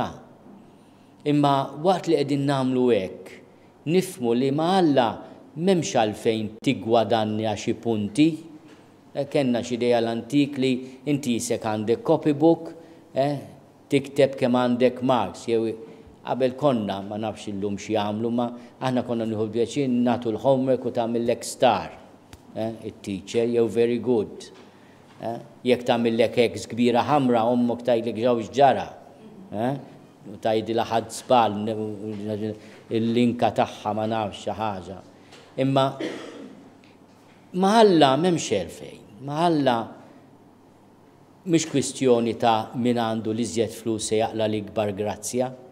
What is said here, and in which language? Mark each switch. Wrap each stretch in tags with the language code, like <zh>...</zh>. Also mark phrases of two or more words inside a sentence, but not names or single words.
<mt>Imma waqt li qegħdin nagħmlu hekk, nifhmu li ma' Alla m'hemmx għalfejn tiggwadanja xi punti. Kenna xi idea l-antik li inti jisek għandek copybook, tikteb kemm għandek marks, jew qabel konna ma nafx illum xi jagħmlu ma aħna konna nieħu pjaċir nagħtu l-homework u tagħmellek star, it-teacher jew</mt> <en>very good.</en> <mt>Jekk tagħmellek X kbira ħamra ommok tgħidlek ġewx ġara. U tgħidilha ħadd żball il-linka tagħha ma nafx xi ħaġa. Imma ma Alla m'hemmx għalfejn. Ma Alla mhix kwistjoni ta' min għandu li żjed flus se jaqla l-ikbar grazzja.</mt>